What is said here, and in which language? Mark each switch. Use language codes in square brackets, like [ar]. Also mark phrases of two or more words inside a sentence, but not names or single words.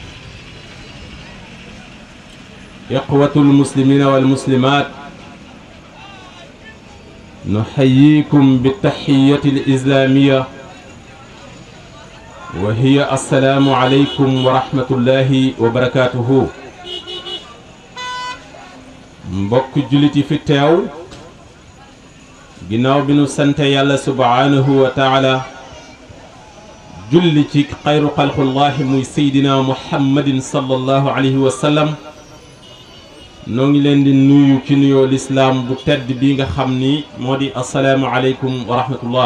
[ar] إخوة المسلمين والمسلمات، نحييكم بالتحية الإسلامية وهي السلام عليكم ورحمة الله وبركاته. [wo] mbokk juliti fi teew ginnaaw bi nu sante yàlla [ar] سبحانه وتعالى [wo] julli ci [ar] خير خلق الله [wo] muy seydina muhammadin [ar] صلى الله عليه وسلم, [wo] noo ngi leen di nuyu ci nuyoo lislaam bu tedd bi nga xam ni moo di [ar] السلام عليكم ورحمة الله.